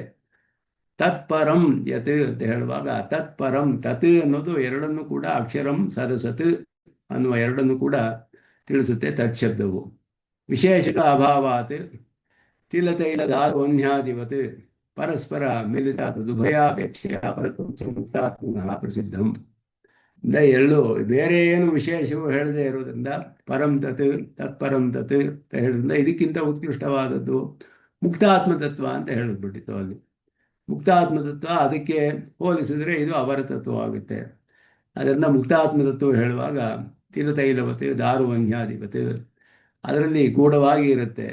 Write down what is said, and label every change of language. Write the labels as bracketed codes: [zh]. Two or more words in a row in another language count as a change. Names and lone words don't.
[sa] तत्परं यत् [kn] ಅಂತ ಹೇಳುವಾಗ [sa] तत्परं तत् [kn] ಅನ್ನೋದು ಎರಡನ್ನೂ ಕೂಡ [sa] अक्षरं सरसत् [kn] ಅನ್ನುವ ಎರಡನ್ನೂ ಕೂಡ ತಿಳಿಸುತ್ತೆ ತಚ್ಛಬ್ದವು. [sa] विशेषक अभावात् तिलतैलदार्वन्यादिवत् परस्पर मिलित तदुभयापेक्षेय परत्वं प्रसिद्धं. [kn] ಎರಡು ಬೇರೆ ಏನು ವಿಶೇಷವು ಹೇಳದೇ ಇರೋದ್ರಿಂದ [sa] परं तत् तत्परं तत् [kn] ಅಂತ ಹೇಳೋದ್ರಿಂದ ಇದಕ್ಕಿಂತ ಉತ್ಕೃಷ್ಟವಾದದ್ದು ಮುಕ್ತಾತ್ಮತತ್ವ ಅಂತ ಹೇಳಿದ್ಬಿಟ್ಟಿತ್ತು. ಅಲ್ಲಿ ಮುಕ್ತಾತ್ಮತತ್ವ ಅದಕ್ಕೆ ಹೋಲಿಸಿದರೆ ಇದು ಅವರ ತತ್ವವಾಗುತ್ತೆ. ಅದರಿಂದ ಮುಕ್ತಾತ್ಮತತ್ವ ಹೇಳುವಾಗ [sa] तिलतैलवत् दारुवन्याधिपत् [kn] ಅದರಲ್ಲಿ ಗೂಢವಾಗಿ ಇರುತ್ತೆ.